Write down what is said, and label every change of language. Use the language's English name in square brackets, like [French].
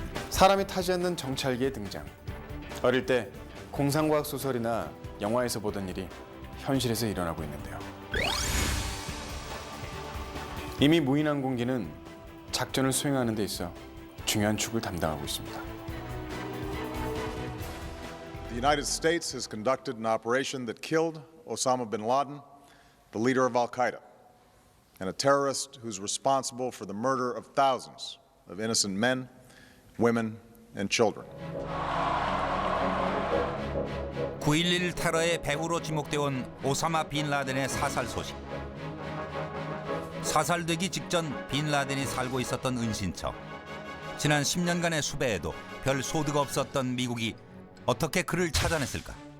[Korean] 사람이 타지 않는 정찰기의 등장. 어릴 때 공상과학 소설이나 영화에서 보던 일이 현실에서 일어나고 있는데요. 이미 무인항공기는 작전을 수행하는 데 있어 중요한 축을 담당하고 있습니다. [English] The United States has conducted an operation that killed Osama bin Laden, the leader of Al-Qaeda, and a terrorist who's responsible for the murder of thousands of innocent men, women, and children. [Korean] 9.11 테러의 배후로 지목되어 온 오사마 빈 라덴의 사살 소식. 사살되기 직전 빈 라덴이 살고 있었던 은신처. 지난 10년간의 수배에도 별 소득 없었던 미국이 어떻게 그를 찾아냈을까?